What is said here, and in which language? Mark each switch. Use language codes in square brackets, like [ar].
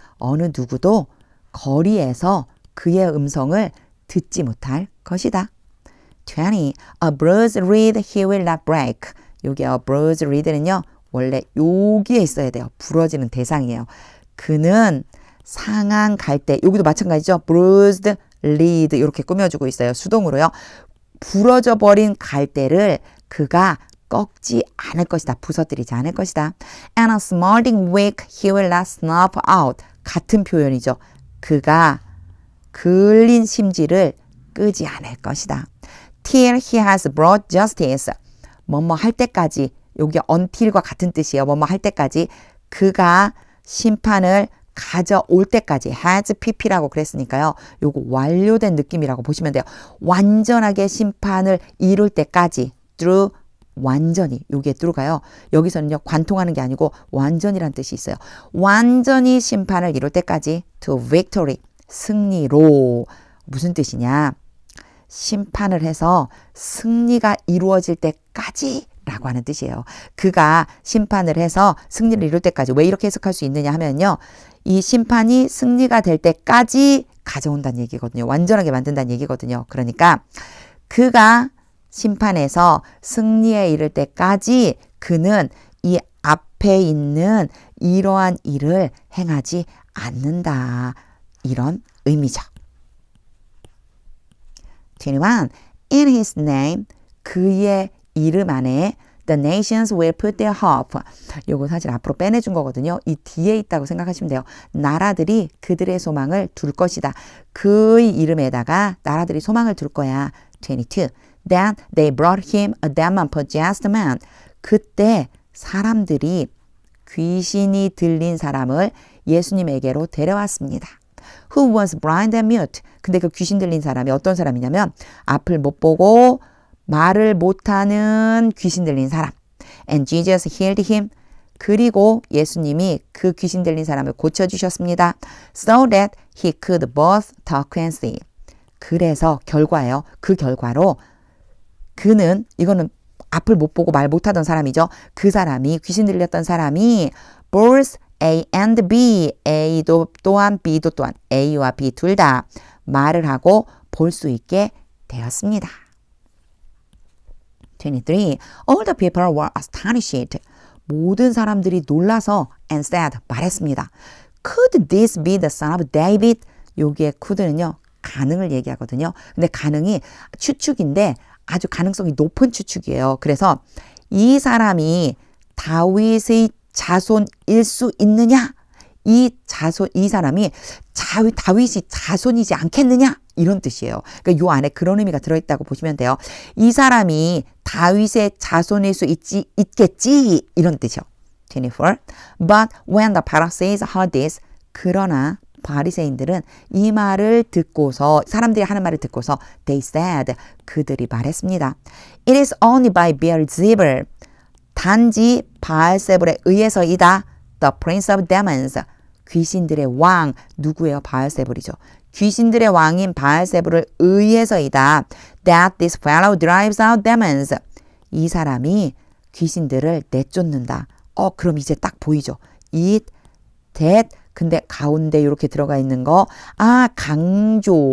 [ko] 어느 누구도 거리에서 그의 음성을 듣지 못할 것이다. [en] 20. A bruised reed he will not break. [ko] 여기 [en] a bruised reed [ko] 는요. 원래 여기에 있어야 돼요. 부러지는 대상이에요. 그는 상한 갈대, 여기도 마찬가지죠. [en] bruised reed [ko] 이렇게 꾸며주고 있어요. 수동으로요. 부러져 버린 갈대를 그가 꺾지 않을 것이다. 부서뜨리지 않을 것이다. [en] And a smoldering wick he will not snuff out. [ko] 같은 표현이죠. 그가 글린 심지를 끄지 않을 것이다. [en] Till he has brought justice. [ko] 뭐뭐 할 때까지, 여기 until과 같은 뜻이에요. 뭐뭐 할 때까지, 그가 심판을 가져올 때까지. has pp라고 그랬으니까요. 요거 완료된 느낌이라고 보시면 돼요. 완전하게 심판을 이룰 때까지. through 완전히, 요게 through가요. 여기서는요, 관통하는 게 아니고 완전이란 뜻이 있어요. 완전히 심판을 이룰 때까지. [en] to victory. [ko] 승리로. 무슨 뜻이냐? 심판을 해서 승리가 이루어질 때까지 라고 하는 뜻이에요. 그가 심판을 해서 승리를 이룰 때까지. 왜 이렇게 해석할 수 있느냐 하면요. 이 심판이 승리가 될 때까지 가져온다는 얘기거든요. 완전하게 만든다는 얘기거든요. 그러니까 그가 심판에서 승리에 이를 때까지 그는 이 앞에 있는 이러한 일을 행하지 않는다. 이런 의미죠. 21. [en] In his name, [ko] 그의 이름 안에 [en] the nations will put their hope. [ko] 요거 사실 앞으로 빼내준 거거든요. 이 뒤에 있다고 생각하시면 돼요. 나라들이 그들의 소망을 둘 것이다. 그의 이름에다가 나라들이 소망을 둘 거야. 22. [en] Then they brought him a demon-possessed man. [ko] 그때 사람들이 귀신이 들린 사람을 예수님에게로 데려왔습니다. [en] Who was blind and mute. [ko] 근데 그 귀신 들린 사람이 어떤 사람이냐면 앞을 못 보고 말을 못하는 귀신 들린 사람. [en] And Jesus healed him. [ko] 그리고 예수님이 그 귀신 들린 사람을 고쳐주셨습니다. [en] So that he could both talk and see. [ko] 그래서 결과예요. 그 결과로 그는, 이거는 앞을 못 보고 말 못하던 사람이죠. 그 사람이, 귀신 들렸던 사람이 [en] both A and B, [ko] A도 또한 B도 또한, A와 B 둘 다 말을 하고 볼 수 있게 되었습니다. 23. [en] All the people were astonished. [ko] 모든 사람들이 놀라서 [en] and said, [ko] 말했습니다. [en] Could this be the son of David? [ko] 여기에 could는요, 가능을 얘기하거든요. 근데 가능이 추측인데 아주 가능성이 높은 추측이에요. 그래서 이 사람이 다윗의 자손일 수 있느냐? 이 사람이 다윗이 자손이지 않겠느냐? 이런 뜻이에요. 그러니까 요 안에 그런 의미가 들어있다고 보시면 돼요. 이 사람이 다윗의 자손일 수 있겠지? 이런 뜻이요. 24. [en] But when the Pharisees heard this, [ko] 그러나 바리새인들은 이 말을 듣고서, 사람들이 하는 말을 듣고서 [en] they said, [ko] 그들이 말했습니다. [en] It is only by Beelzebul. [ko] 단지 바알세불에 의해서이다. [en] The prince of demons. [ko] 귀신들의 왕. 누구예요? 바알세불이죠. 귀신들의 왕인 바알세불을 의해서이다. [en] That this fellow drives out demons. [ko] 이 사람이 귀신들을 내쫓는다. 그럼 이제 딱 보이죠. It, that. 근데 가운데 이렇게 들어가 있는 거, 강조.